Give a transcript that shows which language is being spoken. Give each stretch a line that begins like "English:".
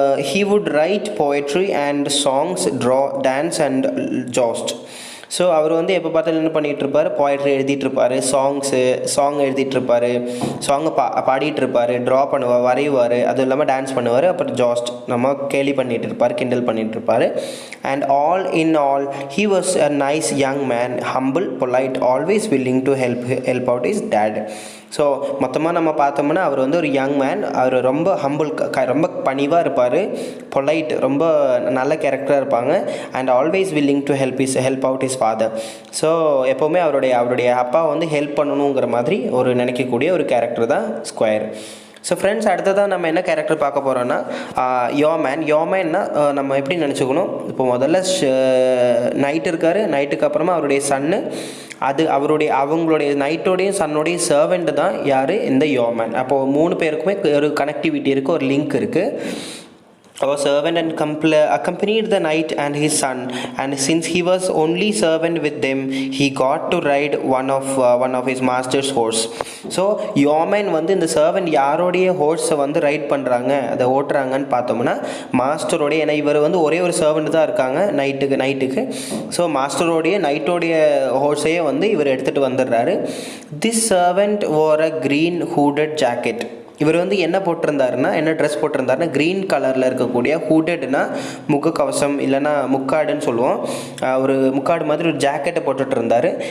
English: He would write poetry and songs, draw, dance and joust.
Tamil: So அவர் வந்து எப்போ பார்த்தாலும் என்ன பண்ணிகிட்ருப்பார், போய்ட்ரி எழுதிட்டுருப்பார், சாங் எழுதிட்டுருப்பார், சாங்கை பாடிட்டுருப்பார், ட்ரா பண்ணுவார், வரைவார், அதுவும் இல்லாமல் டான்ஸ் பண்ணுவார், அப்புறம் ஜாஸ்ட் நம்ம கேலி பண்ணிகிட்டு இருப்பார், கிண்டல் பண்ணிகிட்ருப்பார்.
English: And all in all he was a nice young man, humble, polite, always willing to help out his dad.
Tamil: So மொத்தமாக நம்ம பார்த்தோம்னா அவர் வந்து ஒரு யங் மேன், அவர் ரொம்ப ஹம்பிள், ரொம்ப பணிவாக இருப்பார், பொலைட், ரொம்ப நல்ல கேரக்டராக இருப்பாங்க,
English: And always willing to help out his father.
Tamil: So எப்போவுமே அவருடைய அப்பா வந்து ஹெல்ப் பண்ணணுங்கிற மாதிரி நினைக்கக்கூடிய ஒரு கேரக்டர் தான் ஸ்கொயர். ஸோ ஃப்ரெண்ட்ஸ், அடுத்ததாக நம்ம என்ன கேரக்டர் பார்க்க போகிறோன்னா யோமேன்னா நம்ம எப்படி நினச்சிக்கணும், இப்போ முதல்ல நைட் இருக்கார், நைட்டுக்கு அப்புறமா அவருடைய சன்னு, அது அவங்களுடைய நைட்டோடையும் சன்னோடையும் சர்வெண்ட் தான் யார், இந்த யோமேன். அப்போது 3 பேருக்குமே ஒரு கனெக்டிவிட்டி இருக்குது, ஒரு லிங்க் இருக்குது.
English: Our servant and accompanied the knight and his son, and since he was only servant with them, he got to ride one of his master's horse.
Tamil: So yeoman வந்து இந்த servant யாரோடைய ஹோர்ஸை வந்து right பண்ணுறாங்க, அதை ஓட்டுறாங்கன்னு பார்த்தோம்னா மாஸ்டரோடைய. ஏன்னா இவர் வந்து ஒரே ஒரு சர்வெண்ட் தான் இருக்காங்க நைட்டுக்கு. ஸோ மாஸ்டரோடைய நைட்டோடைய ஹோர்ஸையே வந்து இவர் எடுத்துகிட்டு வந்துடுறாரு.
English: This servant wore a green hooded jacket.
Tamil: இவர் வந்து என்ன போட்டிருந்தாருன்னா, என்ன ட்ரெஸ் போட்டிருந்தாருன்னா க்ரீன் கலரில் இருக்கக்கூடிய ஹூடட்னா முகக்கவசம் இல்லைனா முக்காடுன்னு சொல்லுவோம், ஒரு முக்காடு மாதிரி ஒரு ஜாக்கெட்டை போட்டுட்டு இருந்தார்.